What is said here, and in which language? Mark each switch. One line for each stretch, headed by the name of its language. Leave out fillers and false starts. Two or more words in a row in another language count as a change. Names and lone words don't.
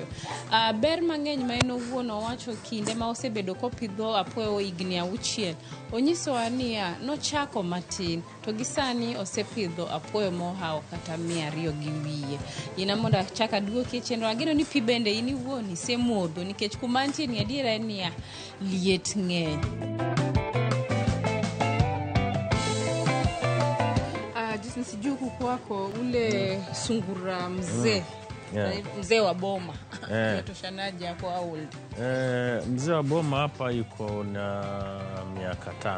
Luo (Kenya and Tanzania): Ber mang'eny ma en owuon owacho kinde ma osebedo kopidho apuoyo higni 6. Onyisowa niya nochako matin to gi sani osepidho apuoyo mohao kata 200 gi wiye. Ina mondo achak aduoki chenro ageno ni pi bende in iwuon isemodho nikech kuma antie ni adiera en niya liet ng'eny.
Swahili: Sijui kwako ule sungura mzee mzee wa boma yatoshanaje hapo old. Mzee wa boma hapa yuko na miaka 5.